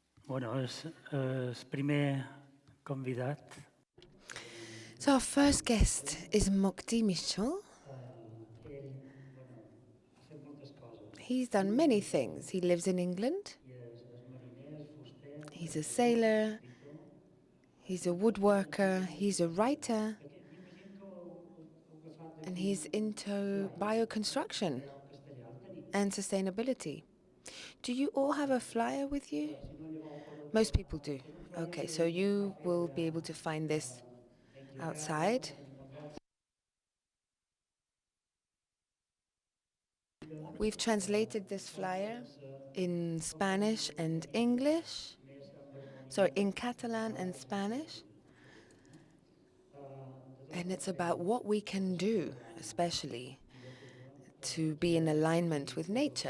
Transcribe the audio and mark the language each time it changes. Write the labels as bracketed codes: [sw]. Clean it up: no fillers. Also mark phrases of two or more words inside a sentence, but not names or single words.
[ca] Bueno, és primer convidat. [en] So our first guest is Mukti Mitchel. [ca] Ell, bueno, ha fet moltes coses. [en] He's done many things. He lives in England. [ca] És mariner, és fuster, [en] He's a sailor. [ca] escritor. [en] He's a woodworker. He's a writer. [ca] M'imagino que heu agafat [en] And [ca] d'aquí [en] he's into bioconstruction [ca] material castellà. El tenim? [en] and sustainability. Do you all have a flyer with you? [ca] Si no, llavors el podeu [en] Most people [ca] trobar. [en] do. [ca] És un flyer [en] Okay, [ca] que [en] so you [ca] m'ha [en] will [ca] fet [en] be able to find this [ca] Enriqueta, [en] outside. [ca] el tenim penjat. [en] We've translated this flyer in Spanish and English. Sorry, in Catalan and Spanish. And it's about what we can do, especially to be in alignment with nature.